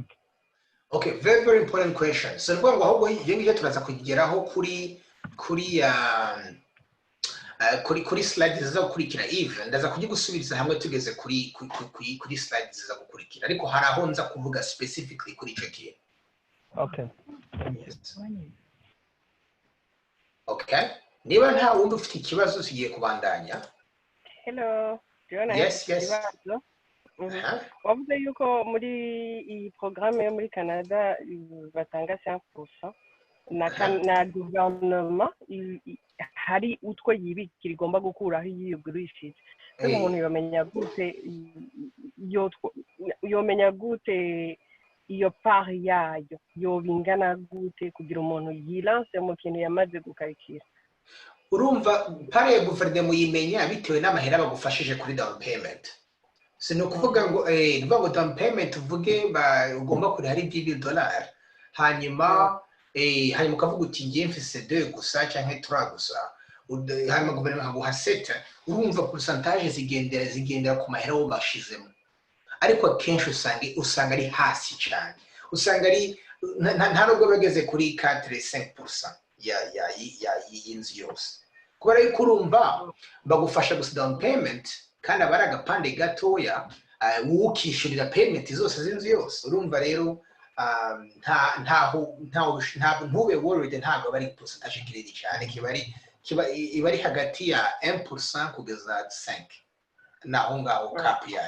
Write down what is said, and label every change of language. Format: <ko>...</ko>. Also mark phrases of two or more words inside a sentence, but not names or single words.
<en>okay very important question so</en> <rw>ngo ahubwo yenge turaza kugeraho kuri slides ziza gukurikira even ndaza kugusubiriza hamwe tugeze kuri slides ziza gukurikira ariko hari aho nza kuvuga specifically kuri icyo kintu</rw> <en>okay yes.</en> <rw>Okay niba nta wundi ufite ikibazo tugiye kubandanya</rw> <en>hello yes</en> <rw>wavuze yuko muri iyi programme yo muri Canada batanga 5% na gouvernement hari utwo yibikira igomba gukuraho yigurishije umuntu yomenya gute iyo part yayo yobingana gute kugira umuntu yilance mu kintu yamaze gukarikira urumva pare guverinoma yimenya bitewe n'amahera bagufashije kuri</rw> <en>down payment</en> <rw>sino kuvuga ngo</rw> <en>down payment</en> <rw>uvuge ugomba kuri hari $2 hanyuma hanyuma ukavuga uti ngiye mfise 2 gusa cyangwa 3 gusa hanyuma guverinoma haguha 7 urumva percentage zigendera ku mahera wo bashizemo ariko akenshi usanga ari hasi cyane usanga ari nta nubwo bageze kuri 4-5% y'inzu yose kubera yuko urumva bagufasha gusa</rw> <en>down payment</en> <rw>kandi abari agapande gatoya ukishyurira payment zose z'inzu yose urumva rero ntube worried ntabwo bari percentage kinini cyane iba ari hagati ya 1% kugeza 5 naho ngaho cap yayo</rw>